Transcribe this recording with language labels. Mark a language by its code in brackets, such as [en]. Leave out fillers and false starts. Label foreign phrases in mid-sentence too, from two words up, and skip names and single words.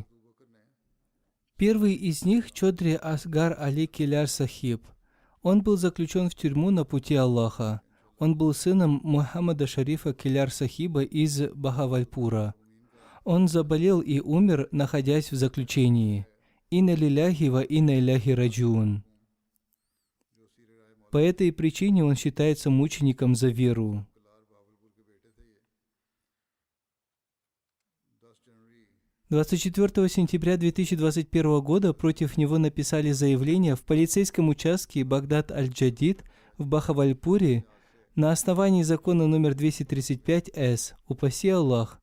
[ru] Первый из них – Чодри Асгар Али Киляр Сахиб. Он был заключен в тюрьму на пути Аллаха. Он был сыном Мухаммада Шарифа Киляр Сахиба из Бахавальпура. Он заболел и умер, находясь в заключении. [ar] إنا لله وإنا إليه راجعون. [ru] По этой причине он считается мучеником за веру. 24 сентября 2021 года против него написали заявление в полицейском участке Багдад-Аль-Джадид в Бахавальпуре на основании закона номер 235-С, упаси Аллах.